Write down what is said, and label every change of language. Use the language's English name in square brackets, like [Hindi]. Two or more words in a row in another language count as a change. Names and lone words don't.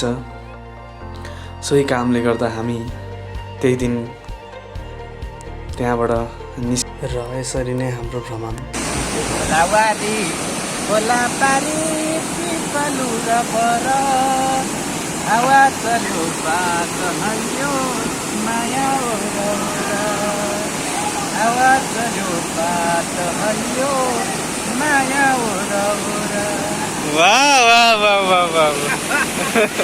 [Nepali] सोही कामले गर्दा हामी त्यही दिन त्यहाँबाट र यसरी नै हाम्रो भ्रमण हावा चल्यो बात हल्यो माया हावा चल्यो बात हल्यो माया वाह वाह वाह वाह वाह